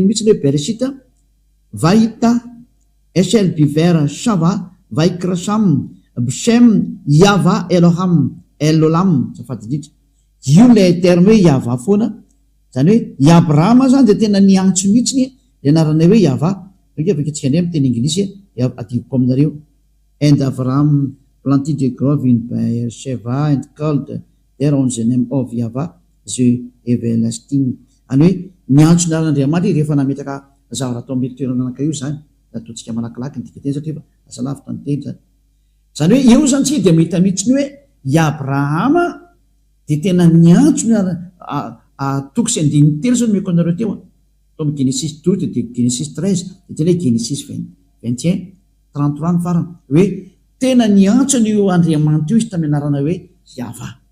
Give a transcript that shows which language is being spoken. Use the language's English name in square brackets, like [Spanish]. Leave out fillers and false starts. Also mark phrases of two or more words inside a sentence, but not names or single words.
[Malagasy] mihitsy le [Hebrew] בראשית ויטע אשל בבאר שבע ויקרא שם בשם יהוה אלהים אל עולם [Malagasy] safady indrindra io [French] le terme [Malagasy] hoe iava foana zany hoe i Abrahama zany de tena niantso mihitsy ny anarana hoe iava avaketsika indray miteny anglisy adivoko aminareo [English] and Abraham planted a grove in Beersheba and called there on the name of Yahweh the everlasting [Malagasy] any hoe niantso ny aran'Andriamanitra rehefa nametraka zavatra atao amin'ny toerana anankiray io zany ataontsika malakilaky ny dika teny satria fa asa lavitra ny teny zany hoe io zany tsy de mahita mihitsy ny hoe i Abrahama de tena niantso ny toko sy andininy telo zao nomeko anareo teo tombe Genesis 12 de Genesis 13 de tena hoe Genesis 21 33 ny farany hoe tena niantso n'io Andriamanitra io izy tamin'ny anarana hoe Yahva.